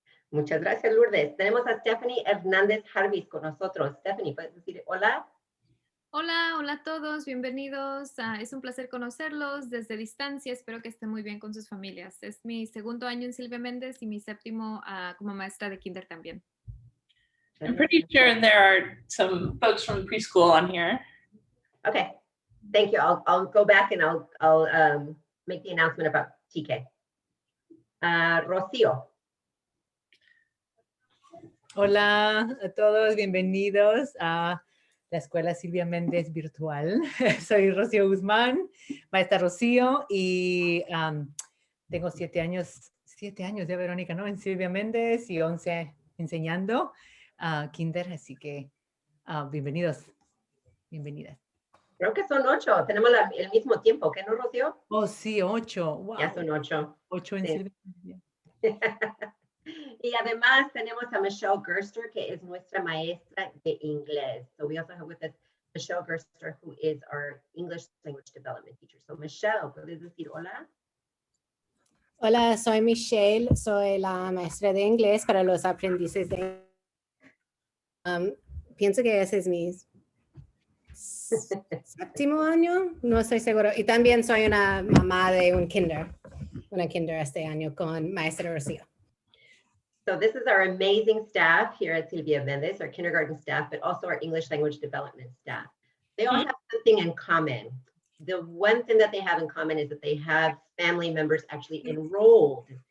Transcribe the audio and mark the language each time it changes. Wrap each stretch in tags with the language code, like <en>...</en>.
<es>Muchas gracias, Lourdes. Tenemos a Stephanie Hernández Jarvis con nosotros. Stephanie, ¿puedes decir hola? Hola, hola a todos, bienvenidos. Es un placer conocerlos desde distancia. Espero que estén muy bien con sus familias. Es mi 2º año en Sylvia Mendez y mi 7º como maestra de kinder también.</es> <en>I'm pretty sure there are some folks from preschool on here. Okay, thank you. I'll go back and I'll make the announcement about TK.</en> <es>Rocío. Hola a todos, bienvenidos a la Escuela Sylvia Mendez Virtual. Soy Rocío Guzmán, maestra Rocío, y tengo 7 años ya, Verónica, ¿no? En Sylvia Mendez y 11 enseñando kinder, así que bienvenidos, bienvenidas. Creo que son 8, tenemos el mismo tiempo, ¿qué no, Rocío? Oh, sí, 8, wow. Ya son 8. 8 en Sí. Sylvia Mendez. Y además tenemos a Michelle Gerster, que es nuestra maestra de inglés.</es> <en>So we also have with us Michelle Gerster, who is our English language development teacher.</en> <es>So Michelle, ¿puedes decir hola? Hola, soy Michelle, soy la maestra de inglés para los aprendices de pienso que ese es mi 7º año, no estoy seguro. Y también soy una mamá de una kinder este año con maestra Rocío.</es> <en>So this is our amazing staff here at Sylvia Mendez, our kindergarten staff, but also our English language development staff. They all have something in common. The one thing that they have in common is that they have family members actually enrolled.</en>